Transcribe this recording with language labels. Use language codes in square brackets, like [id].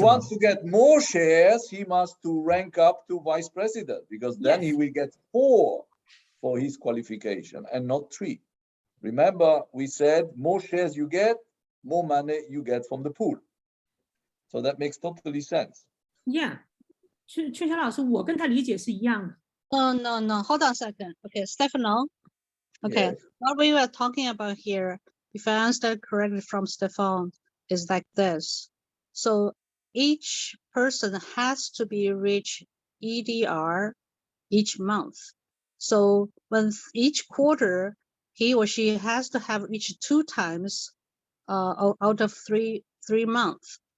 [en] he wants to get more shares, he must to rank up to vice president because then he will get 4 for his qualification and not 3. Remember, we said more shares you get, more money you get from the pool. So that makes totally sense. Yeah. [zh] 春霞老师，我跟他理解是一样的。 [en] No. Hold on a second. Okay, Stefano. Okay, what we were talking about here, if I understand correctly from Stefan, is like this. So each person has to be reach EDR each month. So when each quarter, he or she has to have reached 2 times out of three months.